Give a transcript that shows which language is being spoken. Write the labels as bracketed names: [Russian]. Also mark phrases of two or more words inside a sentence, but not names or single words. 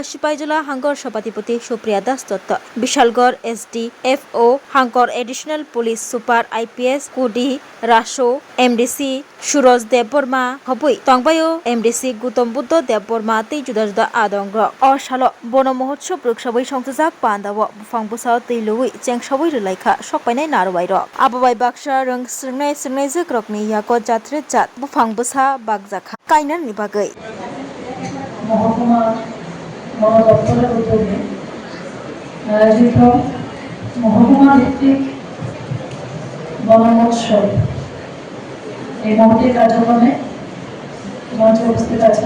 [Kok Borok] Sipaijula Hangor Sapatipati Supriya Das Dotto Bishalgor SDFO Hangor [English] Additional Police Super [Kok Borok] IPS Kudi Rasho MDC Suroj Debborma Hobui Tongbayo MDC Gutom Buddho Debborma Tei Juda Juda Adongro Oshalo Bonam Mohotsav Ruksabai Songtjak Pandawo Bufangbusaw Tei Lugui Chengsabai Rulaikha Sokpainai Narwairo Ababai Baksa Rung Srnai Srnai Jakrokni Yako Jatre Jat Bufangbusa Bakjakha Kainani Bagai [Bangla] মহকুমা বন দপ্তরের উদ্যোগে আয়োজিত মহকুমা ভিত্তিক বন মহোৎসব এই মহতী কার্যক্রমে মঞ্চে উপস্থিত আছেন।